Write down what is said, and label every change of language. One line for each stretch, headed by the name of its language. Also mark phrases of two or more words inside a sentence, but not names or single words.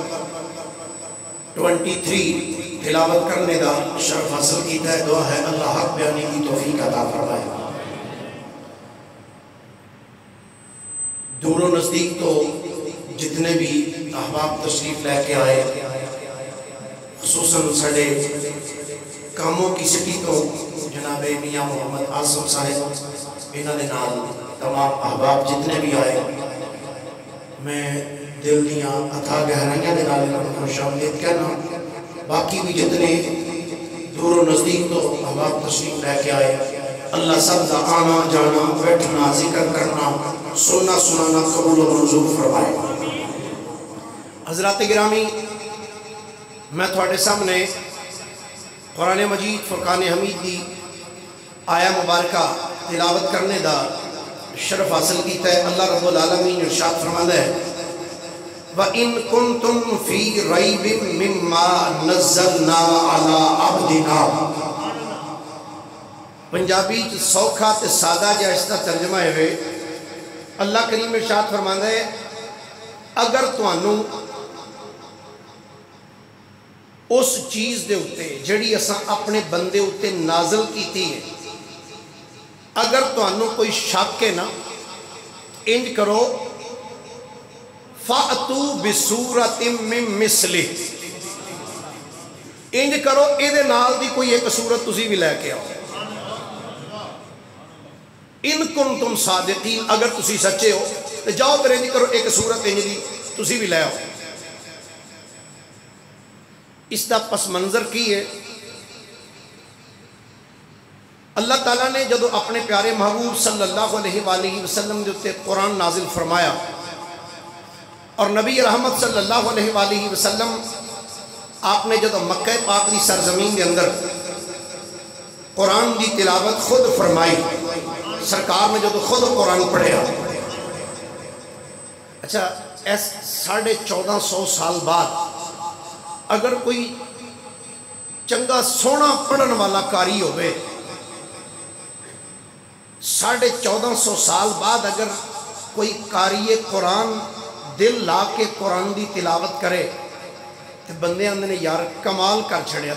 Punjabi: 23 تلاوت کرنے دا شرف حاصل کیتا ہے دعا ہے اللہ حق بیانی کی توفیق عطا فرمائے دور و نزدیک تو جتنے بھی احباب تشریف لے کے آئے خصوصاً سڑے کاموں کی سٹی تو جناب میاں محمد عاصم صاحب انہاں دے نال تمام احباب جتنے بھی آئے میں دل دیاں اتھا گہرائیاں دے نال خوش آمدید کہنا باقی بھی جتنے دور و نزدیک تو احباب تشریف لے کے آئے اللہ سب دا آنا جانا بیٹھنا ذکر کرنا سننا سنانا قبول و منظور فرمائے حضرات گرامی میں تھوڑے سامنے قرآن مجید فرقان حمید دی آیا مبارکہ تلاوت کرنے دا شرف حاصل کیتا ہے اللہ رب العالمین ارشاد فرماتا ہے
Arabic: وَإِن كُنتُمْ فِي رَيْبٍ مِّمَّا نَزَّلْنَا عَلَىٰ عَبْدِنَا
Punjabi: پنجابی سوکھا تے سادہ جائزہ ترجمہ ہے اللہ کریم ارشاد فرماتا ہے اگر توانوں اس چیز دے اتے جڑی اساں اپنے بندے اتے نازل کیتی ہے اگر توانوں کوئی شک ہے نا انج کرو
Arabic: فَأْتُوا بِسُورَةٍ مِّن مِثْلِهِ
Punjabi: انج کرو ایہ نال دی کوئی اک سورت تسی بھی لے کے آؤ.
Arabic: إن كنتم صادقين,
Punjabi: اگر تسی سچے ہو تو جاؤ فیر انج کرو اک سورت انج دی تسی بھی لے آؤ. اس کا پس منظر کی ہے? اللہ تعالیٰ نے جدوں اپنے پیارے محبوب
Arabic: صلى الله عليه وسلم
Punjabi: کے اتے قرآن نازل فرمایا اور نبی رحمت
Arabic: صلى الله عليه وسلم
Punjabi: آپ نے جدوں مکہ پاک کی سرزمین کے اندر قرآن کی تلاوت خود فرمائی، سرکار نے جدوں خود قرآن پڑھیا. اچھا، اس 1450 سال بعد اگر کوئی چنگا سوہنا پڑھن والا قاری ہووے، 1450 سال بعد اگر کوئی قاری قرآن دل لا کے قرآن کی تلاوت کرے تو بندے آندے نے یار کمال کر چھڈیا.